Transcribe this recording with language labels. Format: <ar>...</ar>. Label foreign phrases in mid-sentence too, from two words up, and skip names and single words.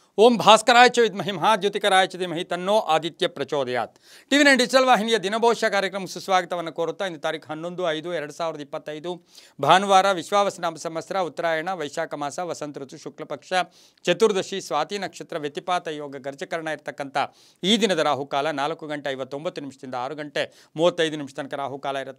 <sa>ಓಂ ಭಾಸ್ಕರಾಯ ಚ ವಿದ್ಮಹಿ ಮಹಾಜ್ಯೋತಿಕರಾಯ ಚ ಧೀಮಹಿ ತನ್ನೋ ಆದಿತ್ಯ ಪ್ರಚೋದಯಾತ್.</sa> <kn>ಟಿವಿ9 ಡಿಜಿಟಲ್ ವಾಹಿನಿಯ ದಿನಭವಿಷ್ಯ ಕಾರ್ಯಕ್ರಮಕ್ಕೆ ಸುಸ್ವಾಗತವನ್ನು ಕೋರುತ್ತಾ ಇಂದು ತಾರೀಕು 11/5/2025 ಭಾನುವಾರ ವಿಶ್ವಾವಸುನಾಮ ಸಂವತ್ಸರ ಉತ್ತರಾಯಣ ವೈಶಾಖ ಮಾಸ ವಸಂತ ಋತು ಶುಕ್ಲ ಪಕ್ಷ ಚತುರ್ದಶಿ ಸ್ವಾತಿ ನಕ್ಷತ್ರ ವ್ಯತಿಪಾತ ಯೋಗ ಗರ್ಜಕರಣ ಇರತಕ್ಕಂಥ ಈ ದಿನದ ರಾಹುಕಾಲ 4:59 6 ಗಂಟೆ 35 ತನಕ ರಾಹುಕಾಲ ಇರುತ್ತೆ.</kn>